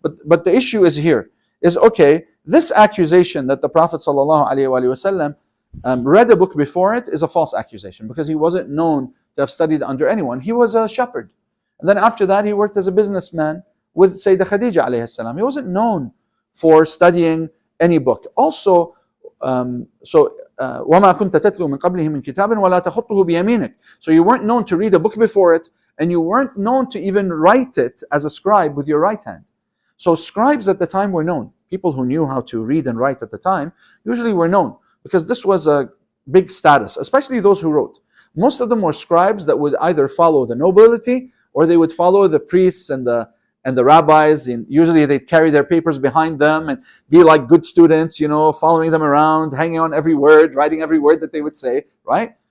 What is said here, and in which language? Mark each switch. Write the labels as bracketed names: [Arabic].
[English] But the issue is here, is okay, this accusation that the Prophet ﷺ read a book before it is a false accusation, because he wasn't known to have studied under anyone. He was a shepherd. And then after that, he worked as a businessman with Sayyidah Khadija alayhi salam. He wasn't known for studying any book. Also, [Arabic] وَمَا كُنْتَ تَتْلُو مِنْ قَبْلِهِ مِنْ كِتَابٍ وَلَا تَخُطُّهُ بِيَمِينِكَ. [English] So you weren't known to read a book before it, and you weren't known to even write it as a scribe with your right hand. So scribes at the time were known. People who knew how to read and write at the time usually were known, because this was a big status, especially those who wrote. Most of them were scribes that would either follow the nobility, or they would follow the priests and the rabbis, and usually they'd carry their papers behind them and be like good students, following them around, hanging on every word, writing every word that they would say, right?